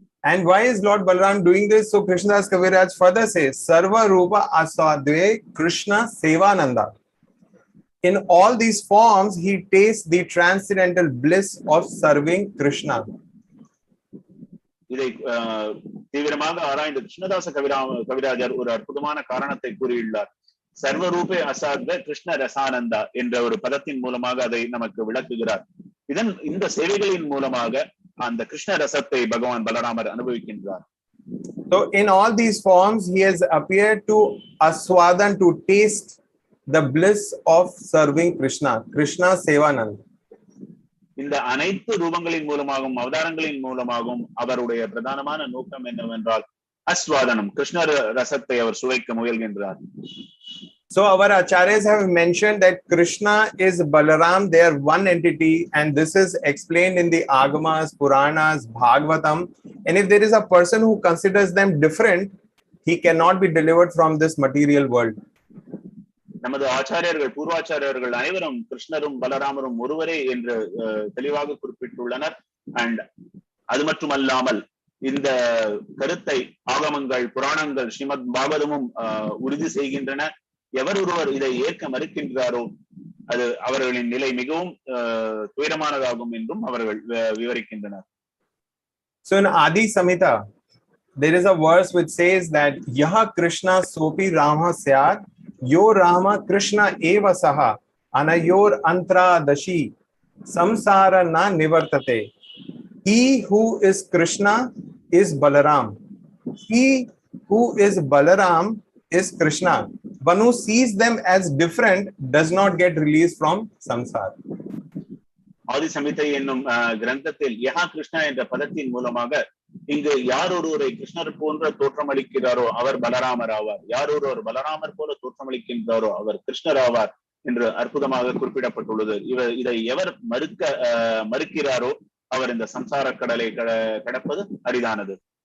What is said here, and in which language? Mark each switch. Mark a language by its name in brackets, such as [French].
[English] And why is Lord Balaram doing this? So Krishnadas Kaviraj further says, [Sanskrit] Sarva Rupa Asadve Krishna Sevananda. [English] In all these forms, he tastes the transcendental bliss of serving Krishna. [Tamil] இதை தீவிரமாக ஆராய்ந்த கிருஷ்ணதாச கவிராஜர் ஒரு அற்புதமான காரணத்தை கூறியுள்ளார். சர்வரூபே அசாத்வ கிருஷ்ண ரசானந்தா என்ற ஒரு பதத்தின் மூலமாக அதை நமக்கு விளக்குகிறார். இந்த சேவைகளின் மூலமாக அந்த கிருஷ்ண ரசத்தை பகவான் பலராமர் அனுபவிக்கின்றார். [English] So in all these forms, he has appeared to aswadan, to taste the bliss of serving Krishna, Krishna Sevanand. [Tamil] இந்த அனைத்து ரூபங்களின் மூலமாகவும் அவதாரங்களின் மூலமாகவும் அவருடைய பிரதானமான நோக்கம் என்னவென்றால் அஸ்வாதனம், கிருஷ்ண ரசத்தை அவர் சுவைக்க முயல்கின்றார். [English] So our acharyas have mentioned that Krishna is Balaram, they are one entity, and this is explained in the Agamas, Puranas, Bhagavatam. And if there is a person who considers them different, he cannot be delivered from this material world. [Tamil] நமது ஆச்சாரியர்கள், பூர்வாச்சாரியர்கள் அனைவரும் கிருஷ்ணரும் பலராமரும் ஒருவரே என்று தெளிவாக குறிப்பிட்டுள்ளனர். And அது மட்டுமல்லாமல் இந்த கருத்தை ஆகமங்கள், புராணங்கள், ஸ்ரீமத் பாகவதமும் உறுதி செய்கின்றன. எவர் ஒருவர் இதை ஏற்க மறுக்கின்றாரோ அது அவர்களின் நிலை மிகவும் துயரமானதாகும் என்றும் அவர்கள் விவரிக்கின்றனர். [English] So in Adi Samhita, there is a verse which says that [Sanskrit] Yaha Krishna Sopi Rama Syat Yo Rama Krishna Eva Saha Anayor Antra Dashi Samsara Na Nivartate. [English] He who is Krishna is Balaram. He who is Balaram is Krishna. One who sees them as different does not get released from samsara. [Tamil] ஆதி சமிதை என்னும் கிரந்தத்தில் யஹா கிருஷ்ணா என்ற பதத்தின் மூலமாக இங்கு யார் ஒருவரை கிருஷ்ணர் போன்ற தோற்றமளிக்கிறாரோ அவர் பலராமர் ஆவார், யார் ஒருவர் பலராமர் போல தோற்றமளிக்கின்றாரோ அவர் கிருஷ்ணர் ஆவார் என்று அற்புதமாக குறிப்பிடப்பட்டுள்ளது. இதை எவர் மறுக்கிறாரோ அவர் இந்த சம்சார கடலை கடப்பது அரிதானது.